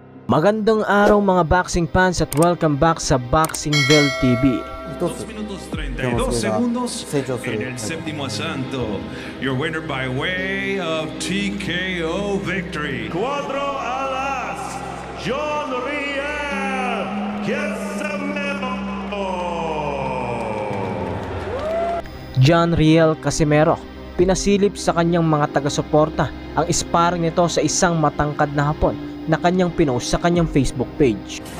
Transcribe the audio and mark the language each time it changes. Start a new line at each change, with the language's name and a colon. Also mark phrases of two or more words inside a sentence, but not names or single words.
Filipino: Magandang araw mga
English: boxing fans
Filipino: at
English: welcome back
Filipino: sa Boxingville TV.
Spanish: 2 minutos 32 segundos en el séptimo asalto.
English: Your winner by way of TKO victory. Cuadro alas, John Riel Casimero.
Filipino: John Riel Casimero, pinasilip sa kanyang mga taga-suporta ang sparring nito sa isang matangkad na Hapon na kanyang pinost sa kanyang
English: Facebook page.